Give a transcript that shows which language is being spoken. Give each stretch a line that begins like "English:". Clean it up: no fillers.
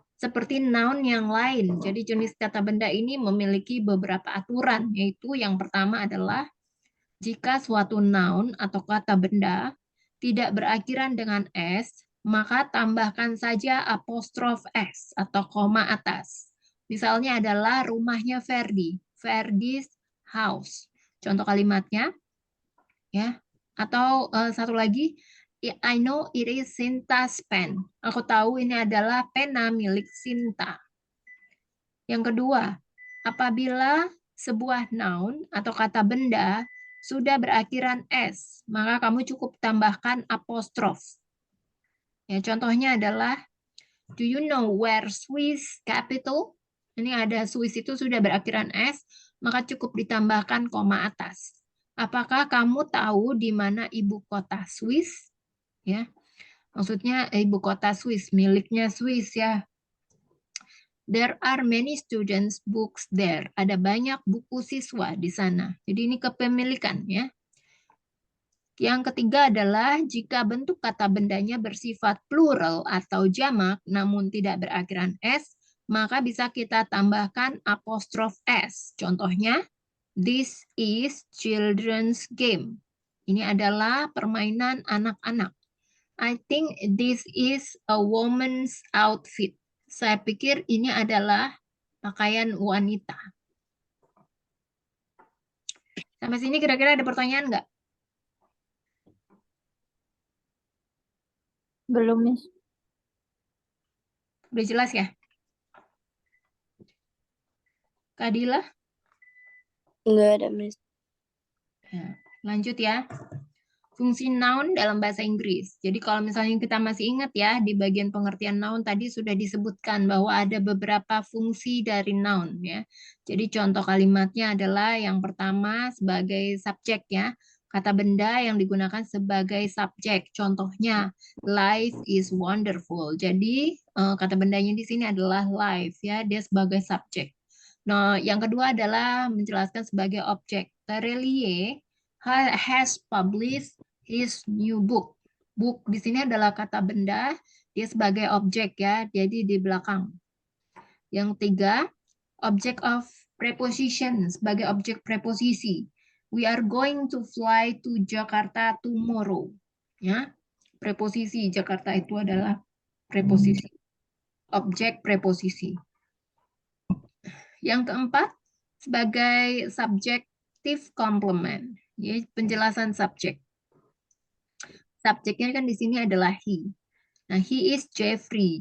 Indonesian: Seperti noun yang lain. Jadi jenis kata benda ini memiliki beberapa aturan, yaitu yang pertama adalah jika suatu noun atau kata benda tidak berakhiran dengan s, maka tambahkan saja apostrof s atau koma atas. Misalnya adalah rumahnya Ferdi,
English: Ferdi's house.
Indonesian: Contoh kalimatnya, ya. Atau satu lagi,
English: I know it is Sinta's pen.
Indonesian: Aku tahu ini adalah pena milik Sinta. Yang kedua, apabila sebuah noun atau kata benda sudah berakhiran s, maka kamu cukup tambahkan apostrof. Ya, contohnya adalah,
English: do you know where Swiss capital?
Indonesian: Ini ada Swiss itu sudah berakhiran s, maka cukup ditambahkan koma atas. Apakah kamu tahu di mana ibu kota Swiss? Ya, maksudnya ibu kota Swiss, miliknya Swiss ya.
English: There are many students books there.
Indonesian: Ada banyak buku siswa di sana. Jadi ini kepemilikan ya. Yang ketiga adalah jika bentuk kata bendanya bersifat plural atau jamak namun tidak berakhiran s, maka bisa kita tambahkan apostrof s. Contohnya,
English: this is children's game.
Indonesian: Ini adalah permainan anak-anak.
English: I think this is a woman's outfit.
Indonesian: Saya pikir ini adalah pakaian wanita. Sampai sini kira-kira ada pertanyaan nggak? Belum, Miss. Udah jelas ya? Kak Dila? Enggak ada, Miss. Nah, lanjut ya. Fungsi noun dalam bahasa Inggris. Jadi kalau misalnya kita masih ingat ya, di bagian pengertian noun tadi sudah disebutkan bahwa ada beberapa fungsi dari noun ya. Jadi contoh kalimatnya adalah yang pertama sebagai subjek ya. Kata benda yang digunakan sebagai subjek. Contohnya,
English: life is wonderful.
Indonesian: Jadi kata bendanya di sini adalah life ya, dia sebagai subjek. Nah, yang kedua adalah menjelaskan sebagai objek.
English: Terelie has published his new book.
Indonesian: Book di sini adalah kata benda, dia sebagai objek ya, jadi di belakang. Yang ketiga,
English: object of preposition
Indonesian: sebagai objek preposisi.
English: We are going to fly to Jakarta tomorrow.
Indonesian: Ya, preposisi Jakarta itu adalah preposisi. Objek preposisi. Yang keempat, sebagai subjective complement, ya, penjelasan subjek. Subjeknya kan di sini adalah he. Nah,
English: he is Jeffrey.